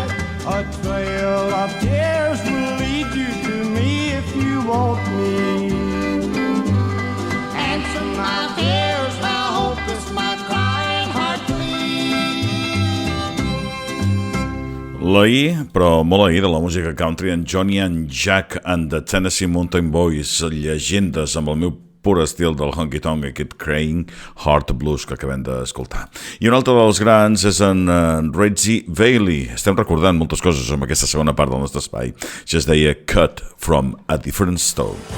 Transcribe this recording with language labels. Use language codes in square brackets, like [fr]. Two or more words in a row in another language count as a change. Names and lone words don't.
[en] A trail of tears will lead you to me if you want me. Answer my fears, my hope is my crying heart bleed. [ca] L'ahir, però molt ahir, de la música country, en Johnny and Jack and the Tennessee Mountain Boys, llegendes amb el meu pur estil del honky-tonk, aquest Crying Heart Blues que acabem d'escoltar. I un altre dels grans és en Roscrae Bailey. Estem recordant moltes coses en aquesta segona part del nostre espai. Ja es deia Cut from a Different Stone.